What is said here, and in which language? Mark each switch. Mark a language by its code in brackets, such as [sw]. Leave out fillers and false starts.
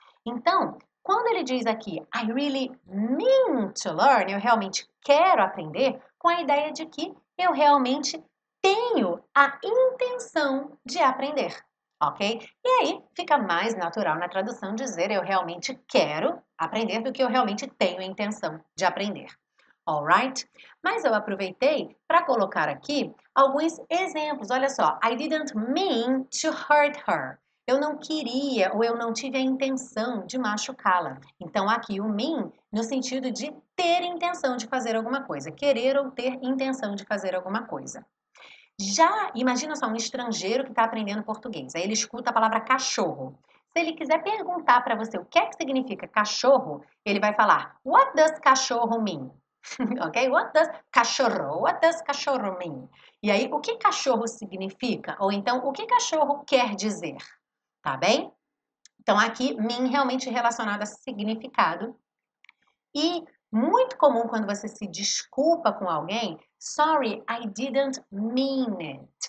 [pt] Então, quando ele diz aqui, [en] I really mean to learn, [pt] eu realmente quero aprender, com a ideia de que eu realmente tenho a intenção de aprender, ok? E aí fica mais natural na tradução dizer eu realmente quero aprender do que eu realmente tenho a intenção de aprender. Alright? Mas eu aproveitei para colocar aqui alguns exemplos. [en] Olha só, I didn't mean to hurt her. [pt] Eu não queria ou eu não tive a intenção de machucá-la. Então, aqui o mean no sentido de ter intenção de fazer alguma coisa, querer ou ter intenção de fazer alguma coisa. Já imagina só um estrangeiro que está aprendendo português. Aí ele escuta a palavra cachorro. Se ele quiser perguntar para você o que é que significa cachorro, ele vai falar [en] What does cachorro mean? Ok? What does cachorro mean? [pt] E aí, o que cachorro significa? Ou então, o que cachorro quer dizer? Tá bem? Então, aqui, mean realmente relacionado a significado. E muito comum quando você se desculpa com alguém, [en] sorry, I didn't mean it.